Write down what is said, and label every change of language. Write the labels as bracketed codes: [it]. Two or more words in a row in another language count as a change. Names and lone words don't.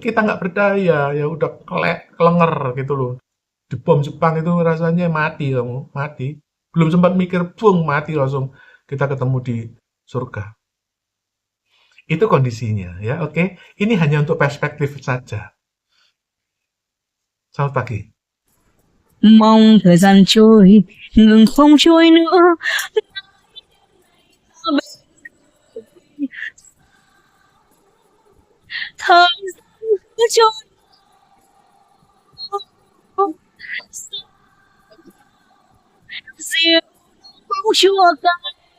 [id] Kita nggak berdaya, ya udah kelenger gitu loh. Di bom Jepang itu rasanya mati kamu, mati. Belum sempat mikir, bung, mati langsung. Kita ketemu di surga. Itu kondisinya ya, oke. Ini hanya untuk perspektif saja. Selamat pagi. [vi] Mong thời gian trôi, ngừng không trôi nữa. Thời gian cứ trôi, riêng bóng chua cay.